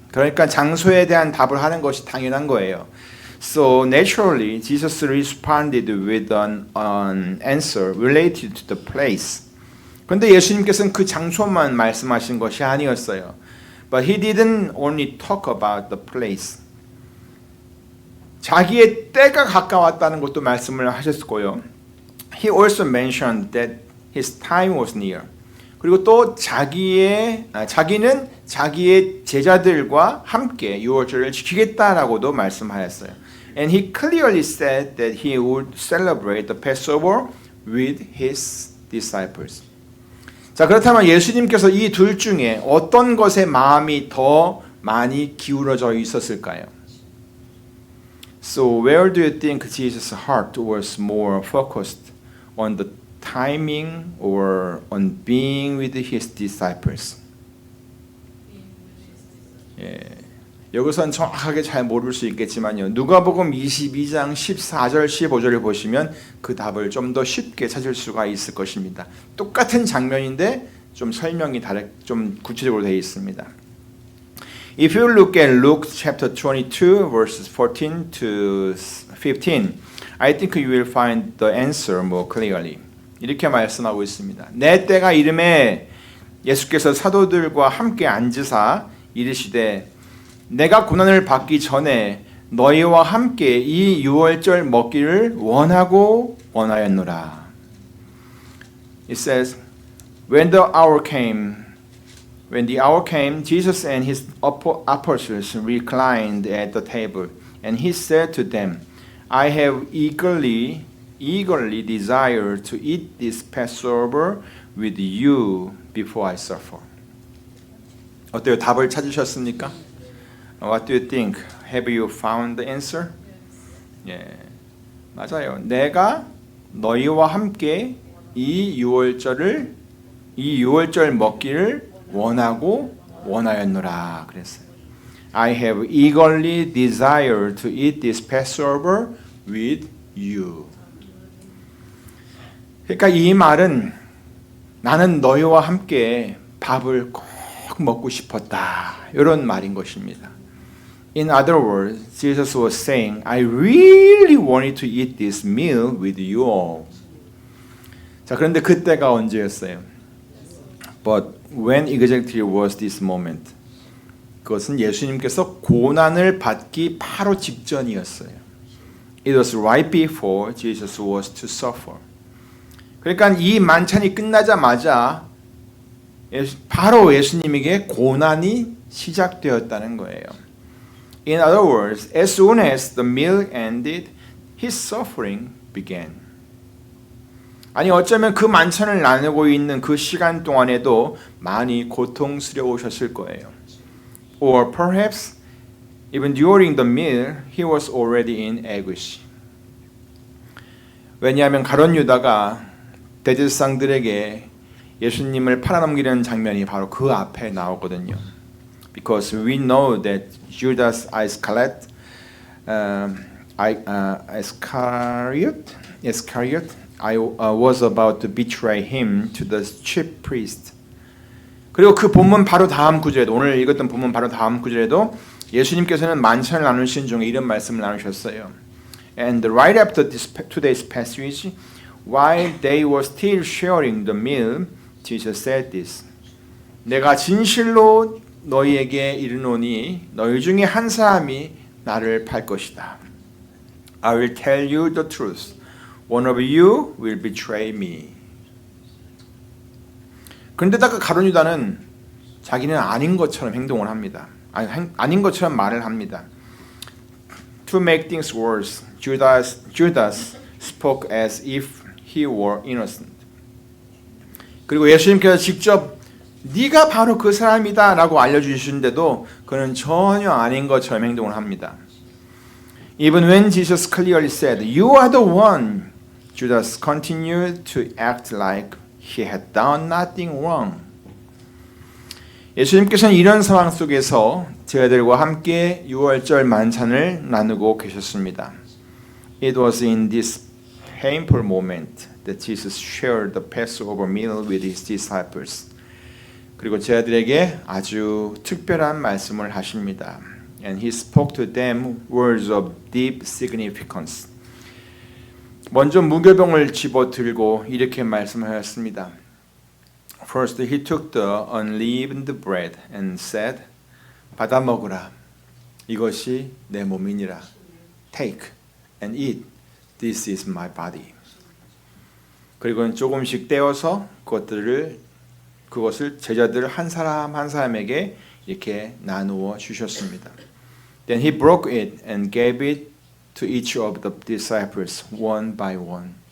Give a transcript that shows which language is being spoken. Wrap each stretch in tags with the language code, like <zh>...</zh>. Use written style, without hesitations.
<ko>그러니까 장소에 대한 답을 하는 것이 당연한 거예요.</ko> <en>So naturally, Jesus responded with an answer related to the place.</en> <ko>그런데 예수님께서는 그 장소만 말씀하신 것이 아니었어요.</ko> <en>But he didn't only talk about the place.</en> <ko>자기의 때가 가까웠다는 것도 말씀을 하셨고요.</ko> <en>He also mentioned that his time was near.</en> <ko>그리고 또 자기는 자기의 제자들과 함께 유월절을 지키겠다라고도 말씀하였어요.</ko> <en>And he clearly said that he would celebrate the Passover with his disciples.</en> <ko>자, 그렇다면 예수님께서 이 둘 중에 어떤 것에 마음이 더 많이 기울어져 있었을까요?</ko> <en>So where do you think Jesus' heart was more focused on the timing or on being with his disciples?</en> <ko>예, 여기서는 정확하게 잘 모를 수 있겠지만요. 누가복음 22장 14절 15절을 보시면 그 답을 좀 더 쉽게 찾을 수가 있을 것입니다. 똑같은 장면인데 좀 설명이 좀 구체적으로 되어 있습니다.</ko> <en>If you look at Luke chapter 22 verses 14 to 15, I think you will find the answer more clearly.</en> <ko>이렇게 말씀하고 있습니다. 내 때가 이름에 예수께서 사도들과 함께 앉으사 이르시되 내가 고난을 받기 전에 너희와 함께 이 유월절 먹기를 원하였노라.</ko> <en>It says, when the hour came, Jesus and his apostles reclined at the table, and he said to them, I have eagerly desired to eat this Passover with you before I suffer.</en> <ko>어때요? 답을 찾으셨습니까?</ko> <en>What do you think? Have you found the answer?</en> <ko>예, 맞아요. 내가 너희와 함께 이 유월절 먹기를 원하였노라 그랬어요.</ko> <en>I have eagerly desired to eat this Passover with you.</en> <ko>그러니까 이 말은 나는 너희와 함께 밥을 꼭 먹고 싶었다. 이런 말인 것입니다.</ko> <en>In other words, Jesus was saying, I really wanted to eat this meal with you all.</en> <ko>자, 그런데 그때가 언제였어요?</ko> <en>But when exactly was this moment?</en> <ko>그것은 예수님께서 고난을 받기 바로 직전이었어요.</ko> <en>It was right before Jesus was to suffer.</en> <ko>그러니까 이 만찬이 끝나자마자 바로 예수님에게 고난이 시작되었다는 거예요.</ko> <en>In other words, as soon as the meal ended, his suffering began.</en> <ko>아니 어쩌면 그 만찬을 나누고 있는 그 시간 동안에도 많이 고통스러우셨을 거예요.</ko> <en>Or perhaps even during the meal, he was already in anguish.</en> <ko>왜냐하면 가룟 유다가 대제사장들에게 예수님을 팔아넘기는 장면이 바로 그 앞에 나오거든요.</ko> <en>Because we know that Judas Iscariot was about to betray him to the chief priest.</en> <ko>그리고 그 본문 바로 다음 구절에도 오늘 읽었던 본문 바로 다음 구절에도 예수님께서는 만찬을 나누신 중에 이런 말씀을 나누셨어요.</ko> <en>And right after today's passage, while they were still sharing the meal, Jesus said this.</en> <ko>내가 진실로 너희에게 이르노니 너희 중에 한 사람이 나를 팔 것이다.</ko> <en>I will tell you the truth. One of you will betray me.</en> <ko>그런데다가 가룟 유다는 자기는 아닌 것처럼 행동을 합니다. 아닌 것처럼 말을 합니다.</ko> <en>To make things worse, Judas spoke as if he were innocent.</en> <ko>그리고 예수님께서 직접 네가 바로 그 사람이다 라고 알려주시는데도 그는 전혀 아닌 것처럼 행동을 합니다.</ko> <en>Even when Jesus clearly said, "You are the one," Judas continued to act like he had done nothing wrong.</en> <ko>예수님께서는 이런 상황 속에서 제자들과 함께 유월절 만찬을 나누고 계셨습니다.</ko> <en>It was in this painful moment that Jesus shared the Passover meal with his disciples.</en> <ko>그리고 제자들에게 아주 특별한 말씀을 하십니다.</ko> <en>And he spoke to them words of deep significance.</en> <ko>먼저 무교병을 집어들고 이렇게 말씀하였습니다.</ko> <en>First he took the unleavened bread and said,</en> <ko>받아 먹으라. 이것이 내 몸이니라.</ko> <en>Take and eat. This is my body.</en> <ko>그리고는 조금씩 떼어서 그것을 제자들 한 사람 한 사람에게 이렇게 나누어 주셨습니다.</ko> <en>Then he broke it and gave it to each of the disciples one by one.</en>